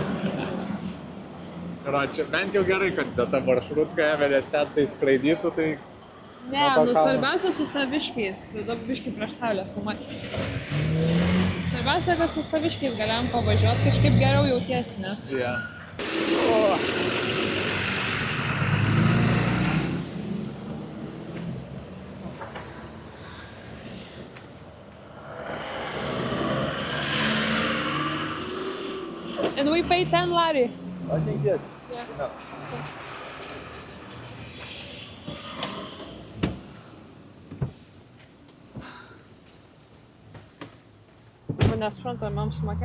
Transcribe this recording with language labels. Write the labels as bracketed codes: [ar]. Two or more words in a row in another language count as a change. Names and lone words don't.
[lt] Karočią, bent jau gerai, kad ta maršrutka vedės ten tai skraidytų, tai... Ne, nu svarbiausia su saviškiais. Dabar biškai prieš saulę filmuoti. Svarbiausia, kad su saviškiais galėjom pavažiuoti, kažkaip geriau jautiesi, nes. [en] Yeah. And we pay 10 lari. I think yes. Yeah. No. [lt] Nesuprantu, ar man sumokėt.